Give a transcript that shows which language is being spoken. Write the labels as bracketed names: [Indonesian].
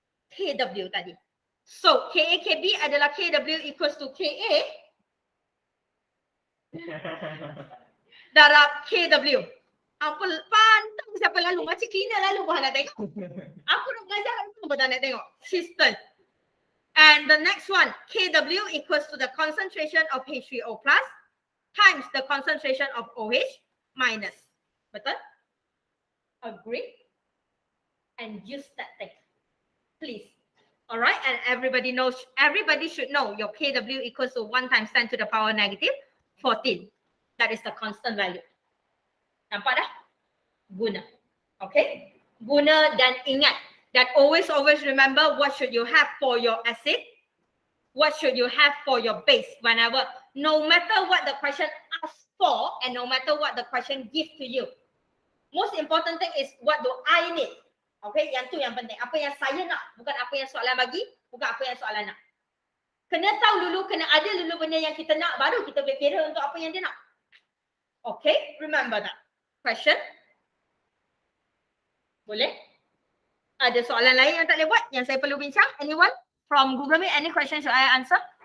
[English] KW tadi. So, KAKB adalah KW equals to KA darab KW. [Malay] Apa pantang siapa lalu? Macam cleaner lalu pun nak tengok. Aku nak belajar aku pun tak nak tengok. [English] System. And the next one, KW equals to the concentration of H3O plus times the concentration of OH minus. [Malay] Betul? [English] Agree? And use that thing. Please. Alright, and everybody should know your KW equals to 1 times 10 to the power negative 14. That is the constant value. [Malay] Nampak dah? Guna. Okay? Guna dan ingat. [English] That always remember what should you have for your acid, what should you have for your base whenever, no matter what the question asks for and no matter what the question gives to you. Most important thing is what do I need? [Malay] Okay, yang tu yang penting. Apa yang saya nak, bukan apa yang soalan bagi, bukan apa yang soalan nak. Kena tahu dulu, kena ada dulu benda yang kita nak, baru kita boleh kira untuk apa yang dia nak. [English] Okay, remember that. Question? [Malay] Boleh? Ada soalan lain yang tak boleh buat, yang saya perlu bincang? [English] Anyone? From Google Meet, any question should I answer?